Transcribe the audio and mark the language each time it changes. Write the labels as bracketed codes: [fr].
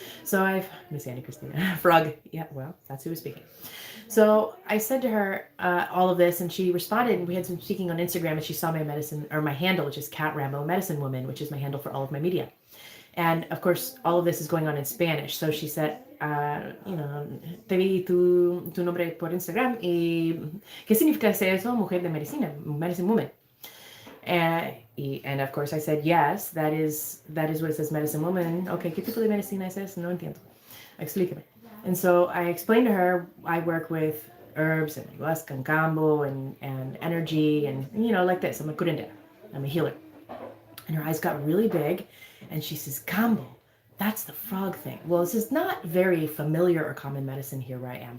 [en] So Miss Annie Christina, Frog. Yeah, well, that's who was speaking. So I said to her all of this, and she responded. And we had some speaking on Instagram, and she saw my handle, which is Cat Rambo Medicine Woman, which is my handle for all of my media. And of course, all of this is going on in Spanish. So she said, [es] te vi tu nombre por Instagram y ¿qué significa eso, mujer de medicina, [en] medicine woman? And of course I said, yes, that is what it says, medicine woman. [es] Okay, ¿qué tipo de medicina es eso? No entiendo. Explíqueme. [en] And so I explained to her, I work with herbs and ayahuasca and cambo and energy and, like this. I'm a curandera. I'm a healer. And her eyes got really big, and she says, Cambo, that's the frog thing. Well, this is not very familiar or common medicine here where I am.